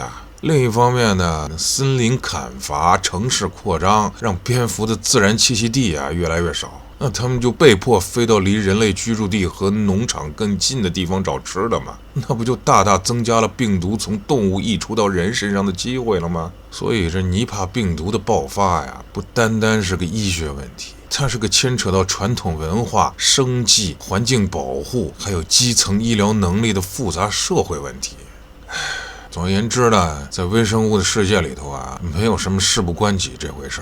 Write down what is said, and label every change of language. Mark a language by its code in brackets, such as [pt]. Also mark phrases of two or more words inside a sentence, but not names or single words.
[zh] 另一方面呢，森林砍伐、城市擴張，讓蝙蝠的自然棲息地啊越來越少。那他們就被迫飛到離人類居住地和農場更近的地方找吃的嘛，那不就大大增加了病毒從動物溢出到人身上的機會了嗎？所以這尼帕病毒的爆發呀，不單單是個醫學問題，它是個牽扯到傳統文化、生計、環境保護，還有基層醫療能力的複雜社會問題。總而言之呢，在微生物的世界裡頭啊，沒有什麼事不關己這回事兒。